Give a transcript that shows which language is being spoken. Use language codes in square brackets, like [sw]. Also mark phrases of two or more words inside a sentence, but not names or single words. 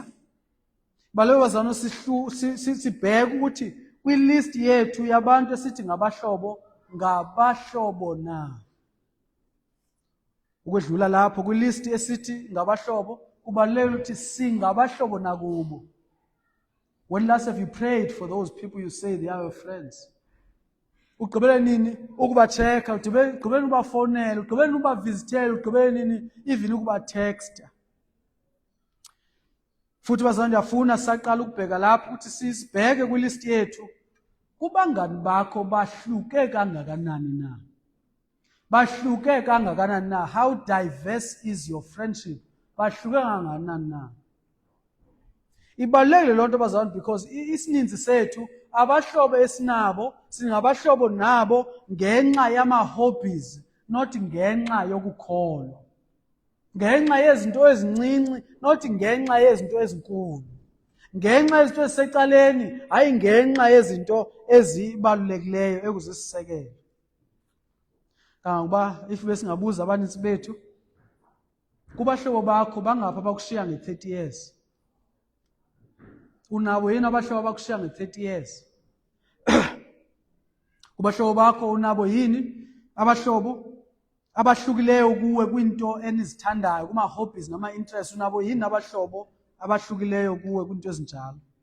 [xh] Balwe bazana sibheke ukuthi kwilist yethu yabantu esithi ngabahlobo na. Ukwedlula lapho kwilist esithi ngabahlobo kubalulekile ukuthi singabahlobo nakubo. [en] When last have you prayed for those people you say they are your friends? [xh] Ugqibele nini ukubachecka, ugqibele ubafonela, ugqibele ubavizitela, ugqibele nini even ukubatexta. Futhi bazana ndiyafuna saqala ukubheka lapho ukuthi sibheke kwilist yethu kubangani bakho bahluke kangakanani na. Bahluke kangakanani na. [en] How diverse is your friendship? [xh] Bahluke kangakanani na. Ibalulekile lonto bazalwane because isininzi sethu abahlobo esinabo singabahlobo nabo ngenxa yama hobbies, not ngenxa yokukholwa. Ngenxa yezinto ezincinci, not ngenxa yezinto ezinkulu. Ngenxa yezinto ezisecaleni, hayi ngenxa yezinto ezibalulekileyo ekuzisisekelo. Kangokuba if besingabuza abaninzi bethu, kubahlobo bakho bangapha bakushiya nge-30 years. Unabo yini abahlobo bakushiya nge-30 years? Kubahlobo bakho unabo yini abahlobo abahlukileyo kuwe kwinto enizithandayo, kuma hobbies nama interests? Unabo yini abahlobo abahlukileyo kuwe kwinto ezinjalo?